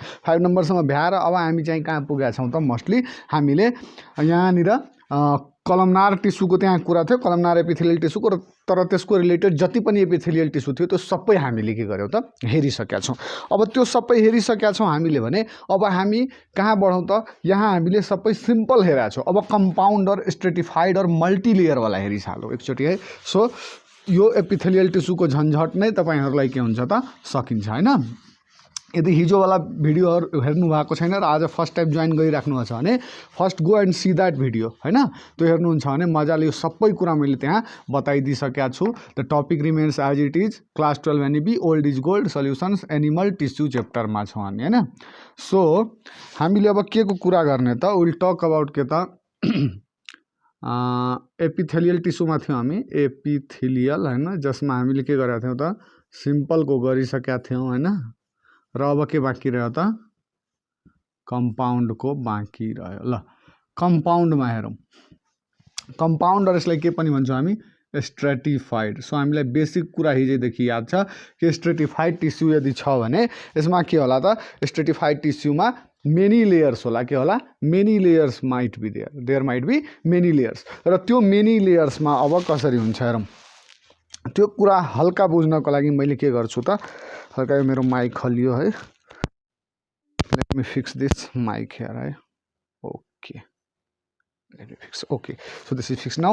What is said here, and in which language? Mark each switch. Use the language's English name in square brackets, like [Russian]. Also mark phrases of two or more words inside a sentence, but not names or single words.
[Nepali] 5 नम्बरसम्म भ्याएर अब हामी चाहिँ कहाँ पुगेका छौँ त मोस्टली हामीले यहाँनिर [English] columnar tissueको [Nepali] त्यहाँ कुरा थियो, [English] columnar epithelial tissueको, [Nepali] तर त्यसको रिलेटेड जति पनि [English] epithelial tissue [Nepali] थियो त्यो सबै हामीले के गर्यौँ त हेरिसकेका छौँ। अब त्यो सबै हेरिसकेका छौँ हामीले भने अब हामी कहाँ बढौँ त, यहाँ हामीले सबै सिम्पल हेरेका छौँ। अब कम्पाउन्ड और स्ट्रेटिफाइड और मल्टिलेयरवाला हेरिसाल्यौँ एकचोटि है। सो यो [English] epithelial tissueको [Nepali] झन्झट नै तपाईँहरूलाई के हुन्छ त सकिन्छ होइन। यदि हिजोवाला भिडियोहरू हेर्नु भएको छैन र आज [English] first time [Nepali] जोइन गरिराख्नु छ भने [English] first go and see that video [Nepali] होइन। त्यो हेर्नुहुन्छ भने मजाले यो सबै कुरा मैले त्यहाँ बताइदिइसकेका छु। [English] the topic remains as it is, class 12 NEB old is gold solutions animal tissue chapterमा छौँ हामी होइन। [Nepali] सो हामीले अब के को कुरा गर्ने त, [English] will talk about [Nepali] के त [English] epithelial tissueमा [Nepali] थियौँ हामी, एपिथेलियल होइन, जसमा हामीले के गरेका थियौँ त सिम्पलको गरिसकेका थियौँ होइन। र अब के बाँकी रह्यो त कम्पाउन्डको बाँकी रह्यो। ल कम्पाउन्डमा हेरौँ, कम्पाउन्ड र यसलाई के पनि भन्छौँ हामी स्ट्रेटिफाइड। सो हामीलाई बेसिक कुरा हिजोदेखि याद छ कि [English] stratified tissue [Nepali] यदि छ भने यसमा के होला त, [English] stratified tissueमा many layers [Nepali] होला। के होला, [English] many layers might be there might be many layers. [Nepali] र त्यो [English] many layersमा [Nepali] अब कसरी हुन्छ हेरौँ। त्यो कुरा हल्का बुझ्नको लागि मैले के गर्छु त, हल्का मेरो माइक हल्लियो है, [English] let me fix this mic here [Nepali] है। [English] okay let me fix, okay so this is fix now.